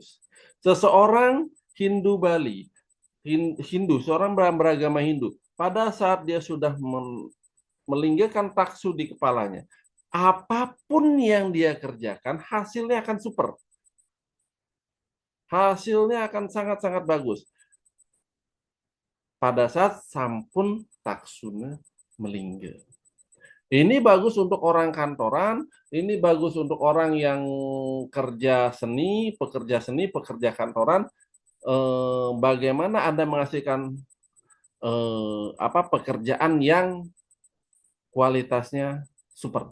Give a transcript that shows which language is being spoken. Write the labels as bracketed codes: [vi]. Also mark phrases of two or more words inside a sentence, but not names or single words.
[id] Seseorang Hindu Bali, Hindu, seorang beragama Hindu, pada saat dia sudah melinggikan taksu di kepalanya, apapun yang dia kerjakan hasilnya akan super. Hasilnya akan sangat-sangat bagus pada saat [ban] sampun taksuna melingga. [id] Ini bagus untuk orang kantoran, ini bagus untuk orang yang kerja seni, pekerja kantoran. Bagaimana Anda menghasilkan apa pekerjaan yang kualitasnya super.